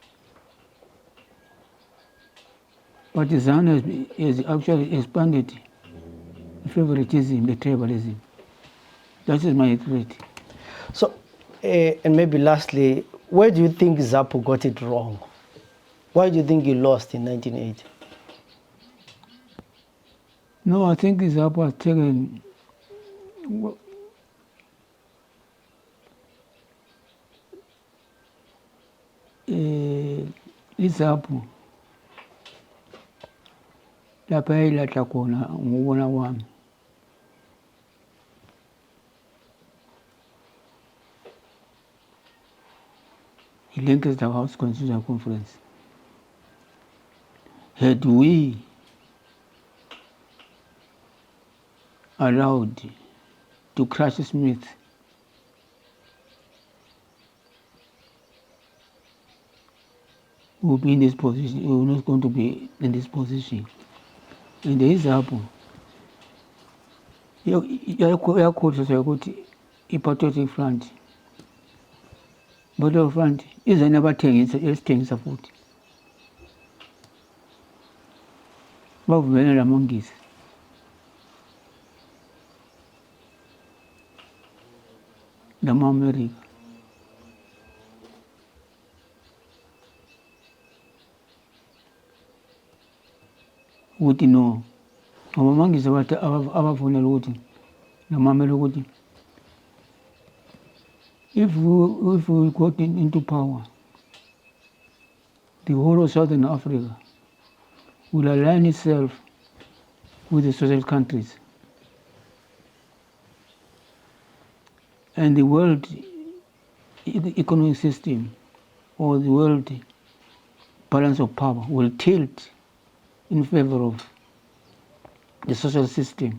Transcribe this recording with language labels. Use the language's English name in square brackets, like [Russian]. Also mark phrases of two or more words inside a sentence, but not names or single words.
[English] But Zanu has actually expanded the favoritism, the tribalism. That is my regret. So, and maybe lastly, where do you think ZAPU got it wrong? Why do you think he lost in 1980? No, I think ZAPU has taken ZAPU [North Ndebele] lapha yayilahla khona ngokubona kwami. I-Lancaster House Constitutional Conference. [English] Had we allowed to crush Smith, we would be in this position. We were not going to be in this position. And there is ZAPU. [North Ndebele] Yakhutshwa ukuthi i-Patriotic Front. Patriotic Front ize nabathengisa esithengisa futhi. Bavumela lamangisi. Lama-America. Ukuthi no, abamangisi abavunela ukuthi lama-America ukuthi [English] if we got into power, the whole of Southern Africa will align itself with the social countries. And the world economic system or the world balance of power will tilt in favor of the social system.